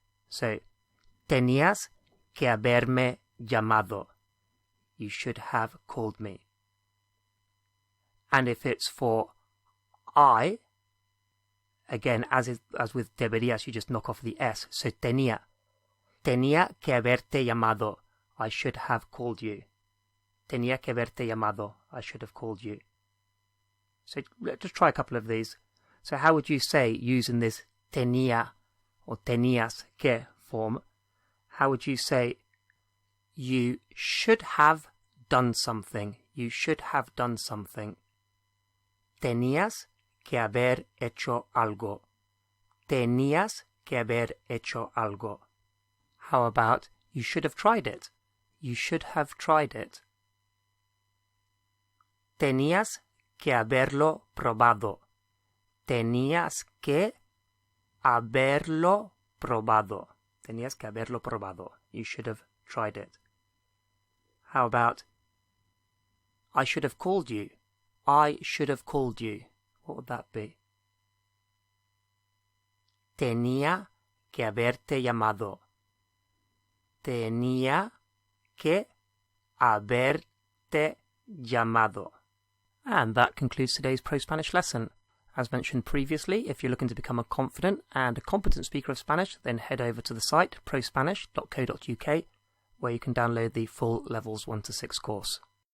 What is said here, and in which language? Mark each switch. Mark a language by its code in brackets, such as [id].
[es] So, tenías que haberme llamado. [en] You should have called me. And if it's for I, again, as with deberías, you just knock off the S. [es] So, tenía que haberte llamado. [en] I should have called you. [es] Tenía que haberte llamado. [en] I should have called you. So let's just try a couple of these. So how would you say, using this tenía or tenías que form, how would you say you should have done something? You should have done something. [es] Tenías que haber hecho algo. Tenías que haber hecho algo. [en] How about you should have tried it? You should have tried it. [es] Tenías que haberlo probado. Tenías que haberlo probado. Tenías que haberlo probado. [en] You should have tried it. How about I should have called you? I should have called you. What would that be? [es] Tenía que haberte llamado. Tenía que haberte llamado. [en] And that concludes today's Pro-Spanish lesson. As mentioned previously, if you're looking to become a confident and a competent speaker of Spanish, then head over to the site prospanish.co.uk, where you can download the full Levels 1 to 6 course.